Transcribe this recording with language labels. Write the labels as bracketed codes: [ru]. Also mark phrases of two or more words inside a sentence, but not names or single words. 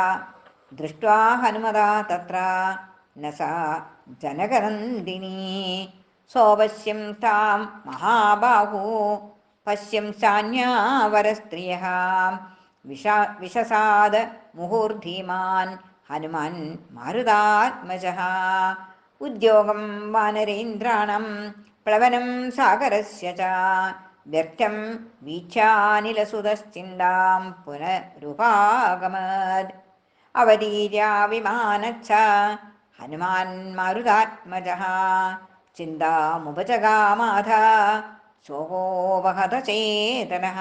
[sa] दृष्ट्वा हनुमता तत्र न सा जनकनन्दिनी. सोपश्यं तां महाबाहू पश्यं चान्या वरस्त्रियः. विशसाद मुहुर्धीमान् ഹനുമാൻ മാരുതാത്മജഃ. ഉദ്യോഗം വാനരേന്ദ്രാണം പ്ലവനം സാഗരസ്യ ച വ്യർത്ഥം വീക്ഷാനിലസുതശ്ചിന്താം പുനരുപാഗമത്. അവതീര്യ വിമാനച്ഛ ഹനുമാൻ മാരുതാത്മജഃ ചിന്താമുപജഗാമാഥ ശോകോപഹതചേതനഃ.